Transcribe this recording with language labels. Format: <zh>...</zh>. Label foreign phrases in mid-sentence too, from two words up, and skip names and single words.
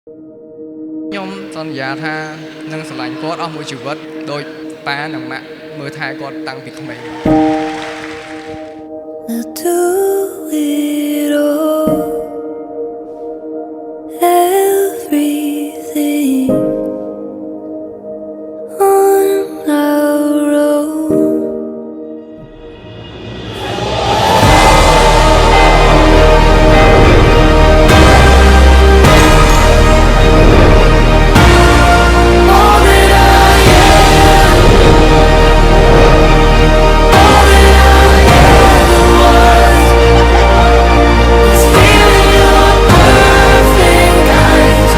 <km>ខ្ញុំសន្យាថានឹងស្រឡាញ់គាត់អស់មួយជីវិតដោយប៉ានិងម៉ាក់មើលថែគាត់តាំងពីក្មេង</km> <en>We'll do it all, everything on our own. All that I am, all that I ever was, is feeling your perfect eyes.</en>